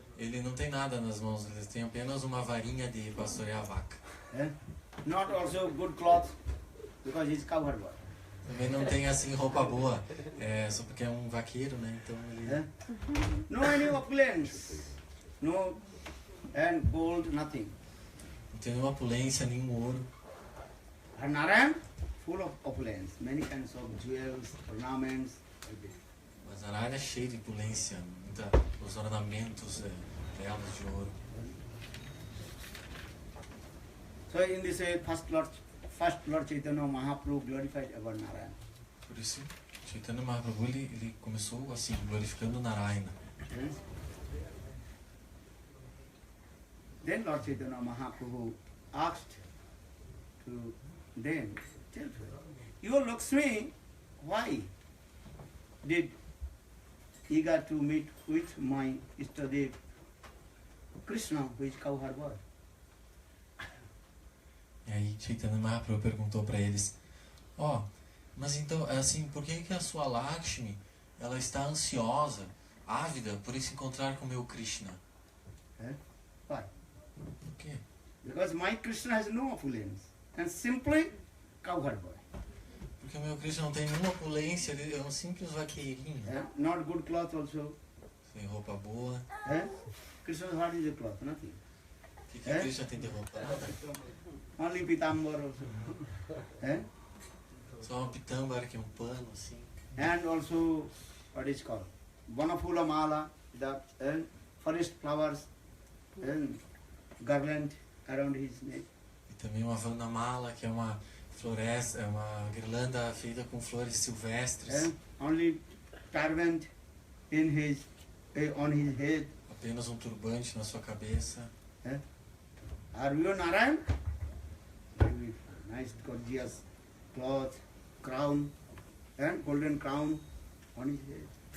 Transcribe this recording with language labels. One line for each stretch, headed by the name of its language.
Portuguese: Ele não tem nada nas mãos, ele tem apenas uma varinha de pastorear a vaca.
English: Not also good cloth, because he's covered by.
Portuguese: Também não tem assim roupa boa, só porque é um vaqueiro, né? Então ele...
English: No any opulence, no and gold, nothing.
Portuguese: não tem nenhuma opulência, nenhum ouro.
English: And Narayan, full of opulence, many kinds of jewels, ornaments, everything.
Portuguese: Mas Narayana é cheio de opulência, os ornamentos belos de ouro.
English: So in this way, first Lord Chaitanya Mahaprabhu glorified about Narayan.
Portuguese: Por isso, Chaitanya Mahaprabhu ele começou assim, glorificando Narayana.
English: Yes. Then Lord Chaitanya Mahaprabhu asked to them, tell me, you Lakshmi, why did eager to meet with my Ishtadev Krishna, who is cowherd boy?
Portuguese: E aí Chaitanya Mahaprabhu perguntou para eles, mas então, assim, por que a sua Lakshmi, ela está ansiosa, ávida por se encontrar com o meu Krishna?
English: Why?
Portuguese: Por quê?
English: Because my Krishna has no opulence, and simply cowherd boy.
Portuguese: Porque o meu Krishna não tem nenhuma opulência, ele é um simples vaqueirinho.
English: Not good cloth also.
Portuguese: Sem roupa boa.
English: Krishna's heart is a cloth, nothing.
Portuguese: O que o Krishna tem de roupa? Nada.
English: Only pitambar also.
Portuguese: Só uma pitâmbara, que é um pano, assim.
English: And also, what is called? Vanafula mala, the forest flowers, garland around his neck.
Portuguese: E também uma vanamala, que é uma floresta, é uma guirlanda feita com flores silvestres.
English: Only turban in his, on his head.
Portuguese: Apenas um turbante na sua cabeça.
English: Are you Narayan? Nice, gorgeous cloth, crown, and golden crown on his head.